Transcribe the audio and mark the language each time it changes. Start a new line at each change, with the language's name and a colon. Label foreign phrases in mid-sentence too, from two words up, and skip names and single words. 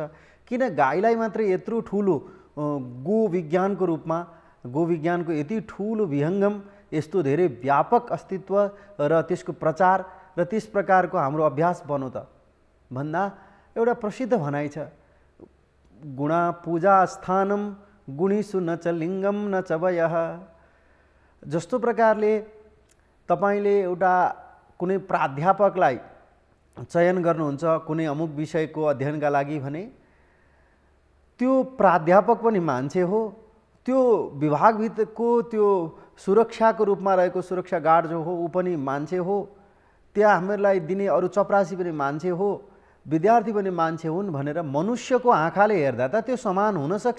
Nepali: किन गाईलाई मात्रै यत्रो ठुलो गो विज्ञानको रूपमा, गो विज्ञानको यति ठुलो विहङ्गम, यस्तो धेरै व्यापक अस्तित्व र त्यसको प्रचार र त्यस प्रकारको हाम्रो अभ्यास बनो त भन्दा एउटा प्रसिद्ध भनाइ छ,
Sanskrit: गुणा पूजा स्थानम गुणीषु न च लिङ्गम न च वयः।
Nepali: जस्तो प्रकारले तपाईले एउटा कुनै प्राध्यापकलाई चयन गर्नुहुन्छ कुनै अमुक विषयको अध्ययनका लागि भने त्यो प्राध्यापक पनि मान्छे हो, त्यो विभागभित्रको त्यो सुरक्षाको रूपमा रहेको सुरक्षा गार्ड जो हो ऊ पनि मान्छे हो, त्यहाँ हामीहरूलाई दिने अरू चपरासी पनि मान्छे हो, विद्यार्थी पनि मान्छे हुन् भनेर मनुष्यको आँखाले हेर्दा त त्यो समान हुन सक्छ।